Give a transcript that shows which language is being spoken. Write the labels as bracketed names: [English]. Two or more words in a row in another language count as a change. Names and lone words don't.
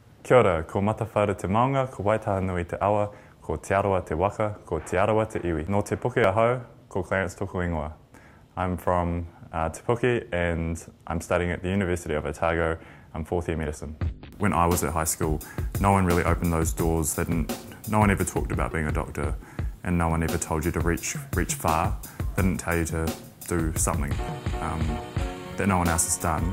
[Māori] Kia ora, ko Matawhara te maunga, ko Waitaha Nui te awa, ko Te Arawa te waka, ko Te Arawa te iwi. No te puke ahau, ko Clarence Tuku ingoa. [English] I'm from Te Puke and I'm studying at the University of Otago. I'm fourth year medicine. When I was at high school, no one really opened those doors. No one ever talked about being a doctor, and no one ever told you to reach far. They didn't tell you to do something that no one else has done.